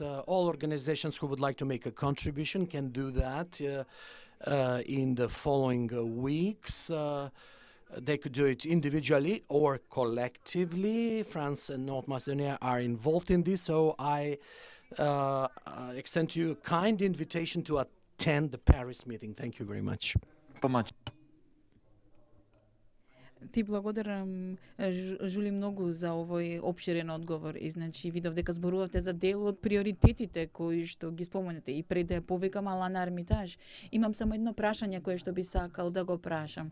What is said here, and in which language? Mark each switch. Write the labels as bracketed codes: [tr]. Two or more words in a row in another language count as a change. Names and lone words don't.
[en] All organizations who would like to make a contribution can do that in the following weeks. They could do it individually or collectively. France and North Macedonia are involved in this, so I extend to you a kind invitation to attend the Paris meeting. Thank you very much. [mk] Ти благодарам, Жули, многу за овој опширен одговор. И значи видов дека зборувате за дел од приоритетите кои што ги спомнете. И пред да ја повикам Алана Армитаж, имам само едно прашање кое што би сакал да го прашам.